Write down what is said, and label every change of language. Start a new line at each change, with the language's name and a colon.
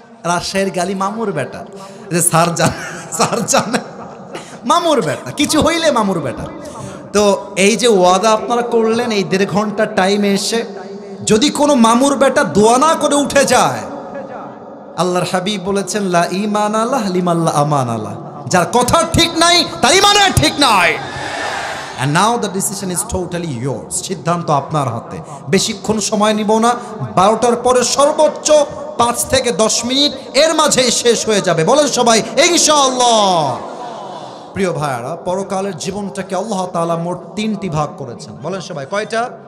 Bangla: রাজশাহীর গালি মামুর বেটা, যে স্যার জানে মামুর বেটা, কিছু হইলে মামুর বেটা। তো এই যে ওয়াদা আপনারা করলেন, এই 1.5 ঘন্টা টাইমে এসে যদি কোনো মামুর বেটা দোয়া না করে উঠে যায়, আল্লাহর হাবিব বলেছেন,
Arabic: লা ঈমান আল্লাহ লিমান লা আমান আল্লাহ,
Bangla: যার কথা ঠিক নাই তার ঈমানের ঠিক নাই।
English: And now the decision is totally yours.
Bangla: সিদ্ধান্ত আপনার হাতে। বেশিক্ষণ সময় নিব না, 12টার পরে সর্বোচ্চ 5 থেকে 10 মিনিট, এর মাঝেই শেষ হয়ে যাবে। বলেন সবাই ইনশাআল্লাহ। প্রিয় ভাইরা, পরকালের জীবনটাকে আল্লাহ তাআলা মোট 3টি ভাগ করেছেন। বলেন সবাই, কয়টা?